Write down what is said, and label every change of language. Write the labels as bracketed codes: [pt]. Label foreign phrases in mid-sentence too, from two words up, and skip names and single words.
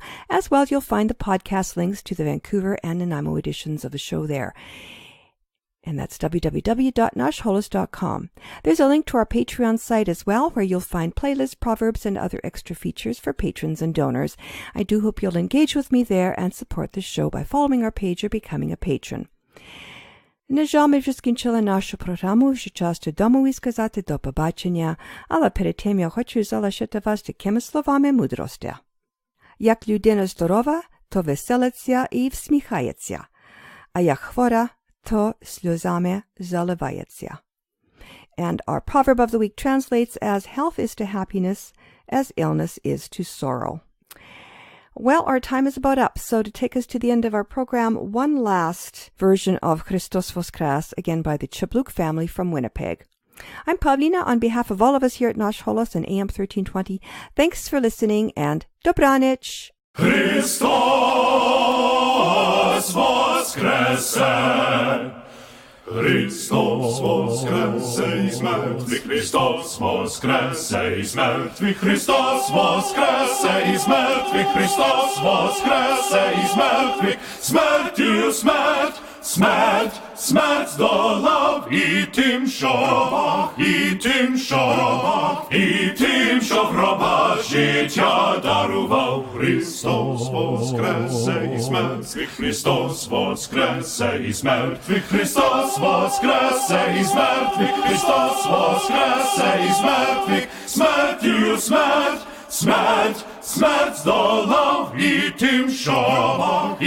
[en] As well, you'll find the podcast links to the Vancouver and Nanaimo editions of the show there. And that's www.nashholos.com. There's a link to our Patreon site as well, where you'll find playlists, proverbs, and other extra features for patrons and donors. I do hope you'll engage with me there and support the show by following our page or becoming a patron. [uk] На жаль, ми вже скінчили нашу програму, вже час додому і сказати до побачення, але перед тим я хочу залишити вас такими словами мудрості. Як людина здорова, то веселиться і всміхається, а як хвора, то сльозами заливається. [en] And our proverb of the week translates as, health is to happiness as illness is to sorrow. Well, our time is about up, so to take us to the end of our program, one last version of Christos Voskras, again by the Chabluk family from Winnipeg. I'm Pavlina on behalf of all of us here at Nash Holos and AM 1320. Thanks for listening, and Dobranich! [uk] Христос Воскресе! Христос Воскресе із мертвих, Христос Воскресе із мертвих, Христос Воскресе із мертвих, Христос Воскресе із мертвих, смертю смерть, смерть, смерть здолав, і тим, що в гробах життя дарував. Христос Воскресе із мертвих, Христос Воскресе із мертвих, Христос Воскресе із мертвих, Христос Воскресе із мертвих, смертю смерть, смерть, смерть здолав, і тим, що